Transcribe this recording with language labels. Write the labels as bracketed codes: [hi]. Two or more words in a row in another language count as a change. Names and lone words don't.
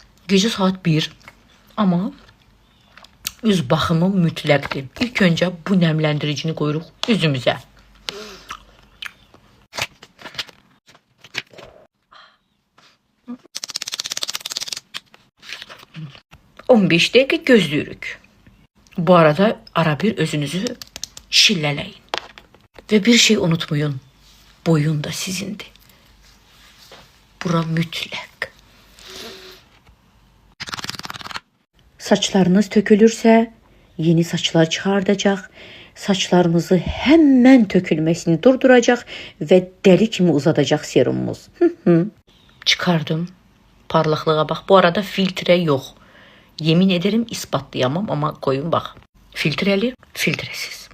[az] Gece saat 1 ama üz baxımı mütləqdir. İlk öncə bu nəmləndiricini qoyuruq üzümüzə. ...15 dəqiqə gözləyirik. Bu arada ara bir özünüzü şillələyin. [tr] Ve bir şey unutmayın. Boyun da sizindir. [az] Bura mütləq. Saçlarınız tökülürsə yeni saçlar çıxardacaq. Saçlarınızı [tr] hemen tökülmesini [az] durduracaq ve deli kimi uzadacaq serumumuz. Çıkardım. Parlaqlığa bax. [tr] Bu arada filtre yok. Yemin ederim ispatlayamam ama koyun bak. Filtreli, filtresiz.